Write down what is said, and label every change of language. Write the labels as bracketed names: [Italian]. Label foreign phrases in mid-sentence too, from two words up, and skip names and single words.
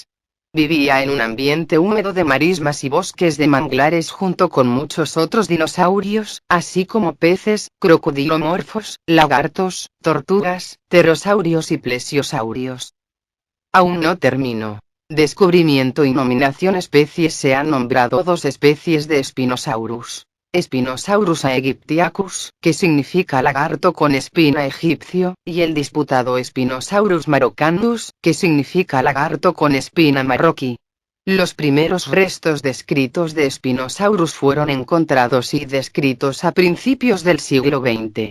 [Spanish] Vivía en un ambiente húmedo de marismas y bosques de manglares junto con muchos otros dinosaurios, así como peces, crocodilomorfos, lagartos, tortugas, pterosaurios y plesiosaurios. Aún no termino. Descubrimiento y nominación especies. Se han nombrado 2 especies de Spinosaurus. Spinosaurus aegyptiacus, que significa lagarto con espina egipcio, y el disputado Spinosaurus maroccanus, que significa lagarto con espina marroquí. Los primeros restos descritos de Spinosaurus fueron encontrados y descritos a principios del siglo XX.